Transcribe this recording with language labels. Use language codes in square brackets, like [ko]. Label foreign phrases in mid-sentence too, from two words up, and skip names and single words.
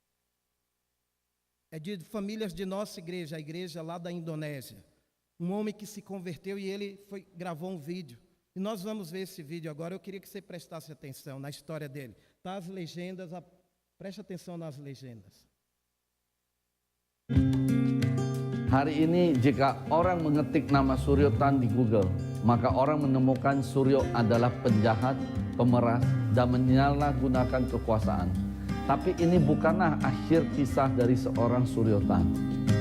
[pt] É de famílias de nossa igreja, a igreja lá da Indonésia. Um homem que se converteu e ele gravou um vídeo. E nós vamos ver esse vídeo agora. Eu queria que você prestasse atenção na história dele. Tá as legendas, preste atenção nas legendas. [id] Hari ini jika orang mengetik nama Suryotan di Google, maka orang menemukan Suryo adalah penjahat, pemeras, dan menyalahgunakan kekuasaan. Tapi ini bukanlah akhir kisah dari seorang Suryotan.